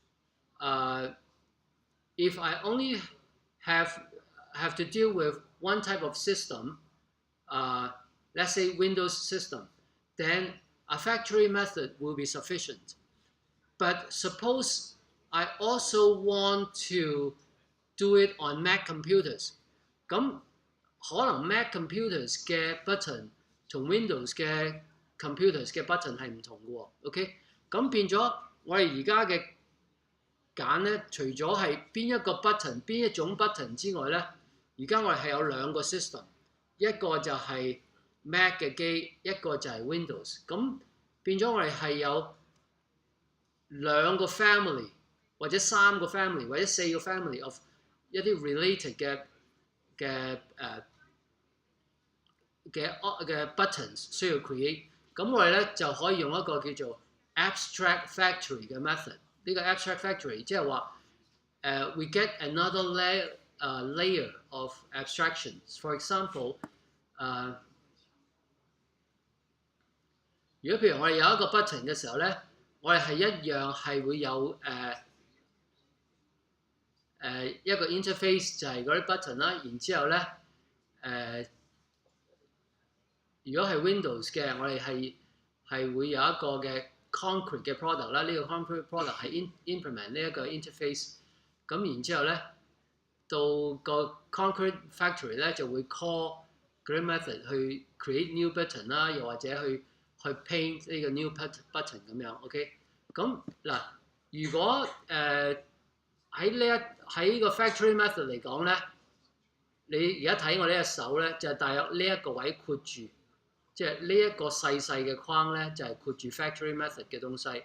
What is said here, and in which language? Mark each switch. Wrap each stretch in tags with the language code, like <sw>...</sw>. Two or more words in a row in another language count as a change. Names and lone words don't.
<en>If I only have to deal with one type of system, let's say Windows system, then a factory method will be sufficient. But suppose I also want to do it on Mac computers。</en> <yue>咁可能 Mac computers 嘅 button 同 Windows 嘅 computers 嘅 button 係唔同嘅喎。OK，咁變咗我哋而家嘅揀咧，除咗係邊一個 button、邊一種 button 之外咧，而家我哋係有兩個 system， 一個就係 Mac 嘅機，一個就係 Windows。咁變咗我哋係有兩個 family 或者三個 family 或者四個</yue> <en>family of</en> <yue>一啲 related 嘅 buttons 需要 create。咁我哋咧就可以用一個叫做</yue> <en>abstract factory</en> <yue>嘅 method。呢個</yue> <en>abstract factory</en> <yue>即係話</yue> <en>we get another layer of abstractions。For example，</en> <yue>如果譬如我哋有一個 button 嘅時候咧，我哋係一樣係會有一個 interface 就係嗰啲 button 啦，然之後咧如果係 Windows 嘅，我哋係會有一個嘅 concrete 嘅 product 啦，呢個</yue> <en>concrete product</en> <yue>係 implement 呢一個 interface。咁然之後咧，到個</yue> <en>concrete factory</en> <yue>咧就會 call 嗰啲 method 去</yue> <en>create new button</en> <yue>啦，又或者去 paint 呢個</yue> <en>new button</en> <yue>咁樣。OK， 咁嗱，如果喺個</yue> <en>factory method</en> <yue>嚟講咧，你而家睇我呢隻手咧，就係大約呢一個位括住。即係呢一個細細嘅框咧，就係括住</yue> <en>factory method</en> <yue>嘅東西。</yue>